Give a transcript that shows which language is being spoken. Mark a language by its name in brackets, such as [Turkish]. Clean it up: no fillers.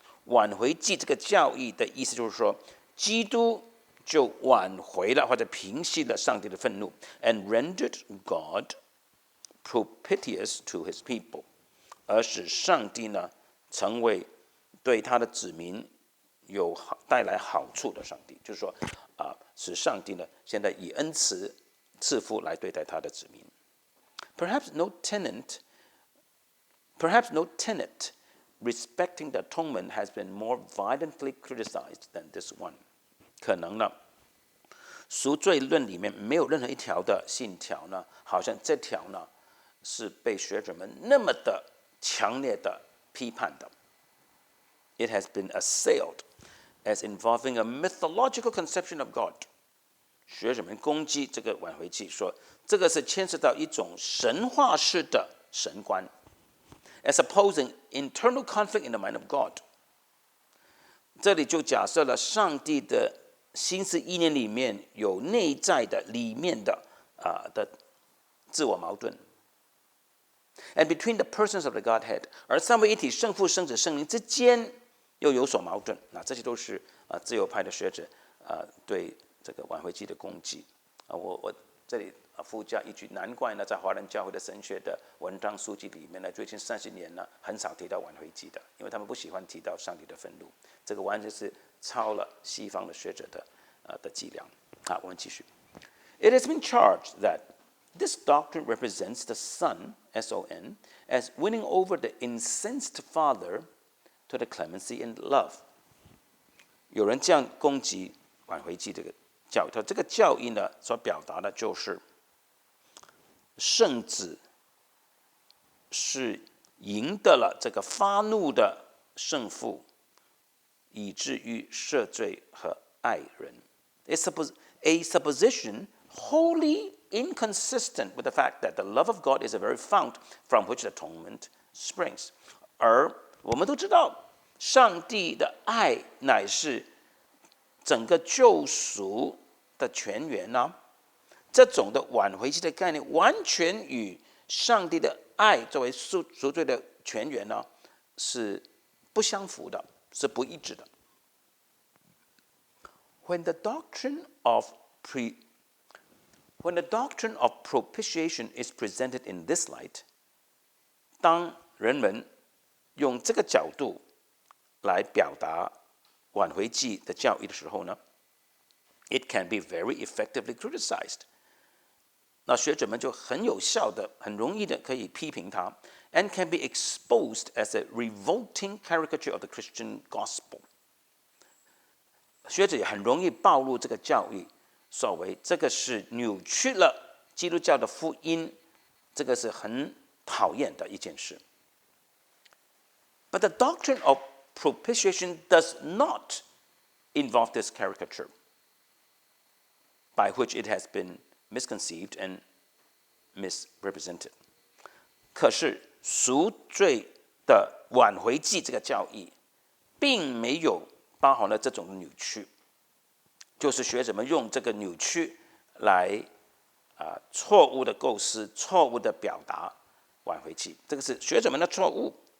[Chinese] 挽回祭这个教义的意思就是说，基督就挽回了或者平息了上帝的愤怒 ， [English] and rendered God propitious to His people， [Chinese] 而使上帝呢成为对他的子民有带来好处的上帝，就是说，使上帝呢现在以恩慈赐福来对待他的子民。 [English] Perhaps no tenet respecting the atonement has been more violently criticized than this one。 [Chinese] 可能呢，赎罪论里面没有任何一条的信条呢，好像这条呢是被学者们那么的强烈的批判的。 [English] It has been assailed as involving a mythological conception of God。 [Chinese] 学者们攻击这个挽回祭，说这个是牵涉到一种神话式的神观 ， [English] as opposing internal conflict in the mind of God。 [Chinese] 这里就假设了上帝的心思意念里面有内在的里面的的自我矛盾。 [English] And between the persons of the Godhead， [Chinese] 而三位一体圣父、圣子、圣灵之间又有所矛盾。那这些都是自由派的学者对这个挽回祭的攻击。我这里附加一句，难怪呢，在华人教会的神学的文章书籍里面呢，最近30年呢，很少提到挽回祭的，因为他们不喜欢提到上帝的愤怒。这个完全是抄了西方的学者的伎俩。好，我们继续。 [English] It has been charged that this doctrine represents the Son, S-O-N, as winning over the incensed Father to the clemency and love. [Chinese] 有人这样攻击挽回祭这个教义，这个教义呢所表达的就是圣子是赢得了这个发怒的圣父，以至于赦罪和爱人。 [English] A supposition wholly inconsistent with the fact that the love of God is the very fount from which atonement springs. [Chinese] 而我们都知道，上帝的爱乃是整个救赎的泉源啊。这种的挽回祭的概念，完全与上帝的爱作为赎罪的泉源呢，是不相符的，是不一致的。 [English] When the doctrine of propitiation is presented in this light, [Chinese] 当人们用这个角度来表达挽回祭的教义的时候呢 [English] ，it can be very effectively criticized. [Chinese] 那学者们就很有效的、很容易的可以批评它 [English] ，and can be exposed as a revolting caricature of the Christian gospel. [Chinese] 学者也很容易暴露这个教义，所谓这个是扭曲了基督教的福音，这个是很讨厌的一件事。 [English] But the doctrine of propitiation does not involve this caricature, by which it has been misconceived and misrepresented. [Chinese] 可是赎罪的挽回祭这个教义，并没有包含了这种扭曲，就是学者们用这个扭曲来错误的构思、错误的表达挽回祭，这个是学者们的错误。